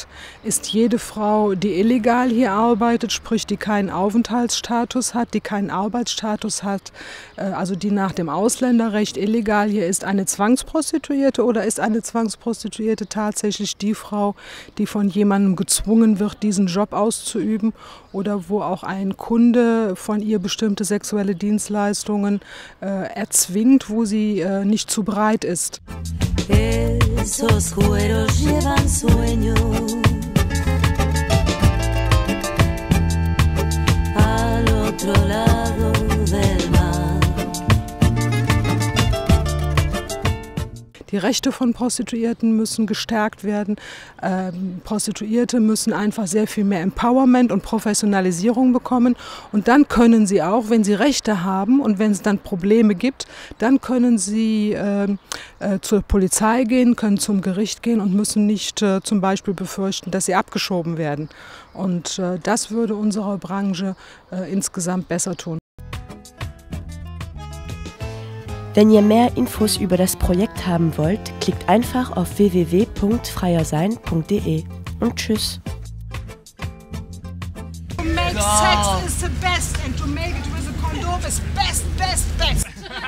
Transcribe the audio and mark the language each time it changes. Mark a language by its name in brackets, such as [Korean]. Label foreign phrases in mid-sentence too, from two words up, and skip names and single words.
[German] Ist jede Frau, die illegal hier arbeitet, sprich die keinen Aufenthaltsstatus hat, die keinen Arbeitsstatus hat, also die nach dem Ausländerrecht illegal hier ist, eine Zwangsprostituierte, oder ist eine Zwangsprostituierte tatsächlich die Frau, die von jemandem gezwungen wird, diesen Job auszuüben, oder wo auch ein Kunde von ihr bestimmte sexuelle Dienstleistungen erzwingt, wo sie nicht zu bereit ist. [Spanish] Esos cueros llevan sueño al otro lado del mar. [German] Die Rechte von Prostituierten müssen gestärkt werden. Prostituierte müssen einfach sehr viel mehr Empowerment und Professionalisierung bekommen. Und dann können sie auch, wenn sie Rechte haben und wenn es dann Probleme gibt, dann können sie zur Polizei gehen, können zum Gericht gehen und müssen nicht zum Beispiel befürchten, dass sie abgeschoben werden. Und das würde unserer Branche insgesamt besser tun. Wenn ihr mehr Infos über das Projekt haben wollt, klickt einfach auf www.freiersein.de und tschüss. [English] To make sex is the best and to make it with a condom is best.